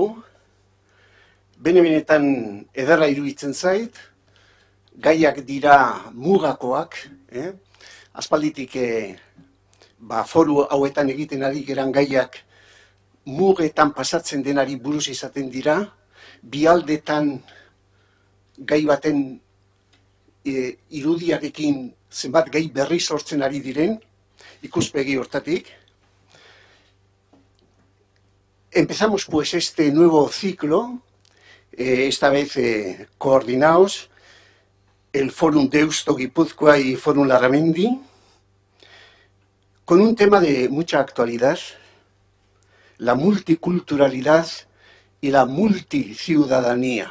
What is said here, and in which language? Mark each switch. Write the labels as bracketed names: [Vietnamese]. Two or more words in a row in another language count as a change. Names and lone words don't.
[Basque] Bene-benetan ederra iruditzen zait, gaiak dira mugakoak, aspalditik foru hauetan egiten ari geran gaiak mugetan pasatzen denari buruz izaten dira, bialdetan gai baten irudiarekin zenbat gai berri sortzen ari diren, ikuspegi hortatik. [Spanish] Empezamos pues este nuevo ciclo, esta vez coordinados, el Forum Deusto Gipuzkoa y Forum Larramendi, con un tema de mucha actualidad, la multiculturalidad y la multiciudadanía.